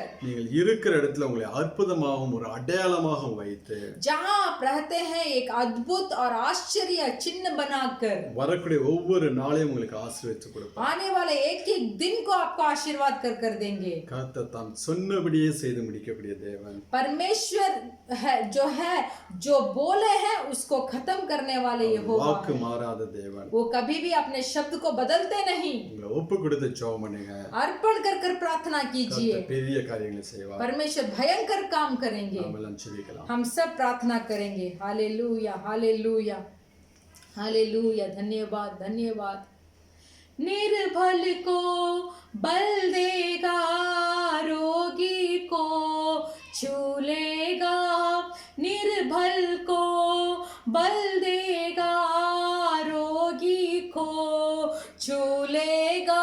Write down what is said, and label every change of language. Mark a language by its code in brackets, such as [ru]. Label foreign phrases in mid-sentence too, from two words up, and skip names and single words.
[ta] நீங்கள் இருக்கிற இடத்துல உங்களை அற்புதமாகவும் ஒரு அடையாளமாகவும் வைத்து [hi] जहां आप रहते हैं एक अद्भुत और आश्चर्य चिन्ह बनाकर [ta] வரக்கூடிய ஒவ்வொரு நாளையும் உங்களுக்கு ஆசீர்வதித்து கொடுப்பார்। [hi] आने वाले एक एक दिन को आपको आशीर्वाद कर देंगे। [ta] கர்த்தர் தாம் சொன்னபடியே செய்து முடிக்கக்கூடிய தேவன்। [hi] परमेश्वर है जो बोले हैं उसको खत्म करने वाले यहोवा [ta] வாக்கு மாறாத தேவன்। [hi] वो कभी भी अपने शब्द को बदलते नहीं। [ta] உங்களை ஒப்பு கொடுத்து ஜெபம் பண்ணுங்க। [hi] अर्पण कर प्रार्थना कीजिए। [ta] கர்த்தர் பெரிய காரியங்களை செய்வார்। [hi] परमेश्वर भयंकर काम करेंगे। [ta] நாம் எல்லாம் ஜெபிக்கலாம்। [hi] हम सब प्रार्थना करेंगे। हालेलुया हालेलुया हालेलुया। धन्यवाद धन्यवाद। निर्बल को बल देगा, रोगी को छू लेगा। निर्बल को बल देगा, रोगी को छू लेगा।